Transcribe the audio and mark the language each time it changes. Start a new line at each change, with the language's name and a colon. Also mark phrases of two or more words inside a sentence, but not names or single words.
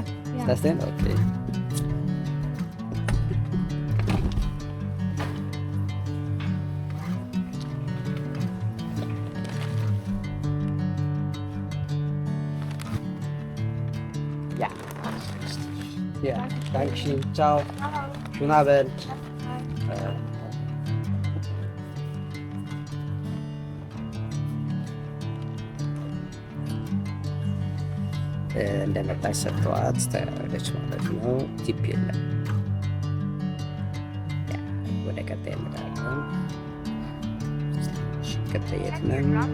German: Ist das denn? Okay. Ja. Ja, danke schön. Ciao. Schönen Abend.
Amharic: እንደመጣች ሰጥተዋት ተያለች ማለት ነው። ቲፕ የለም። ወደ ቀጣይ እንሄዳለን። ቀጣይ የት ነን?